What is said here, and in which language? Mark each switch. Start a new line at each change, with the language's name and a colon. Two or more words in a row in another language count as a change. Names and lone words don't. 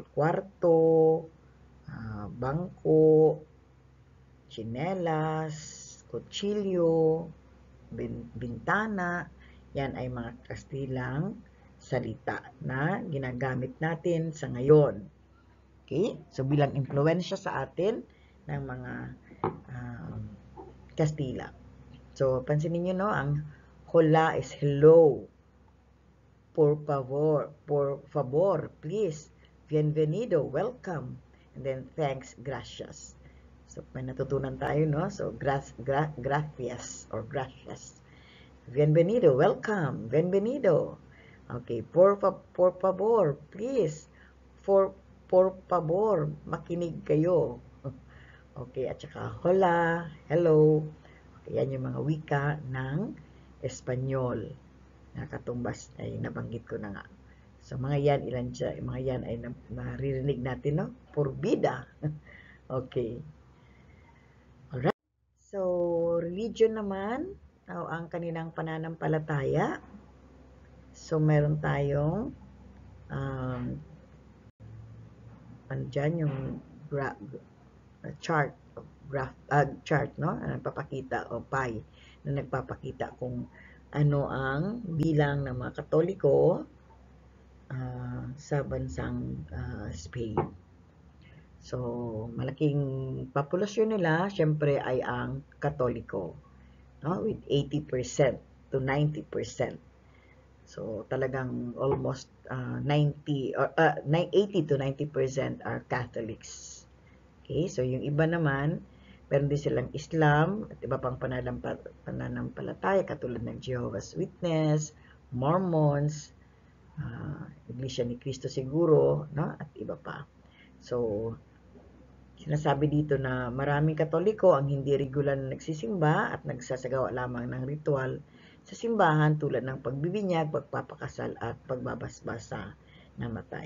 Filipino: Kwarto, bangko, chinelas, kutsilyo, bintana, yan ay mga Kastilang salita na ginagamit natin sa ngayon. Okay? So, bilang impluensya sa atin ng mga Kastila. So, pansinin nyo, no, ang hola
English: is hello.
Spanish: Por favor, please.
English: Bienvenido, welcome. And then, thanks, gracias.
Filipino: So, may natutunan tayo, no? So,
Spanish: gracias or gracias. Bienvenido, welcome. Bienvenido. Okay, por favor, please. Por favor,
Filipino: makinig kayo. Okay, at saka hola, hello. Okay, yan yung mga wika ng Espanyol. Nakatumbas ay nabanggit ko na nga. So, mga yan, ilan siya, mga yan ay naririnig natin, no?
Spanish: Por vida.
English: Okay. Alright.
Filipino: So, religion naman, ang kanilang pananampalataya. So, meron tayong andyan yung chart, chart, no? Nagpapakita, o pie, na nagpapakita kung ano ang bilang ng mga Katoliko sa bansang Spain. So, malaking populasyon nila, syempre, ay ang Katoliko, no?
English: With 80% to 90%. So, talagang almost 80 to 90% are Catholics.
Filipino: Okay, so yung iba naman, meron din silang Islam at iba pang pananampalataya katulad ng Jehovah's Witness, Mormons, Iglesia ni Cristo siguro, no? At iba pa. So, sinasabi dito na maraming Katoliko ang hindi regular na nagsisimba at nagsasagawa lamang ng ritual sa simbahan tulad ng pagbibinyag, pagpapakasal at pagbabasbas sa namatay.